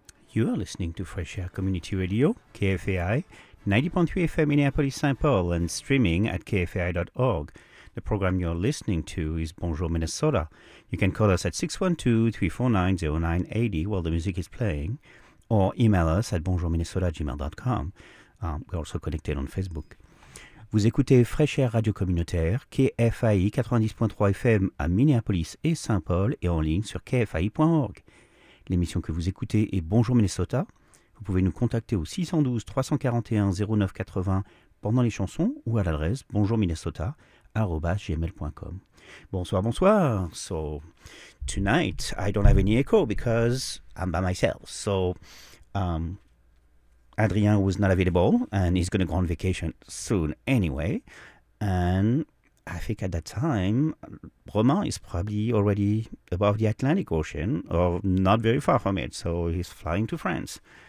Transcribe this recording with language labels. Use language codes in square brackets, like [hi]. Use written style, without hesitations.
[en] You are listening to Fresh Air Community Radio, KFAI, 90.3 FM Minneapolis-Saint-Paul and streaming at kfai.org. The program you're listening to is Bonjour Minnesota. You can call us at 612-349-0980 while the music is playing or email us at bonjourminnesota@gmail.com. We're also connected on Facebook. [fr] Vous écoutez Fresh Air Radio Communautaire, KFAI 90.3 FM à Minneapolis et Saint-Paul et en ligne sur kfai.org. L'émission que vous écoutez est Bonjour Minnesota. Vous pouvez nous contacter au 612-341-0980 pendant les chansons ou à l'adresse bonjourminnesota@gmail.com. Bonsoir, bonsoir. [en] So, tonight I don't have any echo because I'm by myself. So, Adrien was not available and he's going to go on vacation soon anyway. And I think at that time, Romain is probably already above the Atlantic Ocean, or not very far from it, so he's flying to France.